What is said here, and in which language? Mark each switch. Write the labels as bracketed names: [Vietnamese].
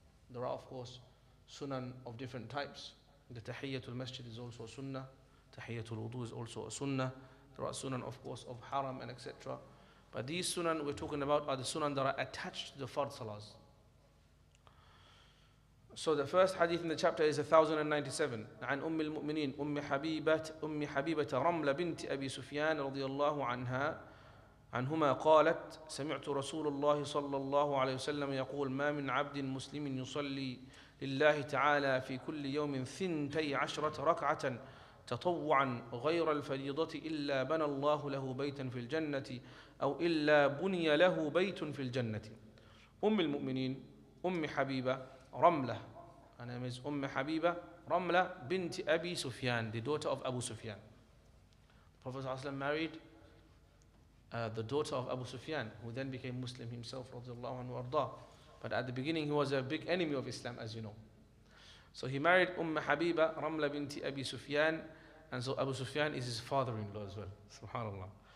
[English] There are of course sunan of different types. The tahiyyatul masjid is also a sunnah. Tahiyyatul wudu is also a sunnah. There are sunan of course of haram and etc. But these sunan we're talking about are the sunan that are attached to the fard salahs. So the first hadith in the chapter is 1097. [Arabic] عن أم المؤمنين أم حبيبة رملة بنت أبي سفيان رضي الله عنهما قالت سمعت رسول الله صلى الله عليه وسلم يقول ما من عبد مسلم يصلي لله تعالى في كل يوم 12 ركعة تطوعا غير الفريضة إلا بنى الله له بيتا في الجنة أو إلا بني له بيت في الجنة. أم المؤمنين أم حبيبة Ramla. [English] Her name is Habiba Ramla bint Abi Sufyan, the daughter of Abu Sufyan. The Prophet ﷺ married the daughter of Abu Sufyan, who then became Muslim himself, radiallahu anhu arda. But at the beginning he was a big enemy of Islam, as you know. So he married Habiba Ramla bint Abi Sufyan, and so Abu Sufyan is his father-in-law as well. Subhanallah.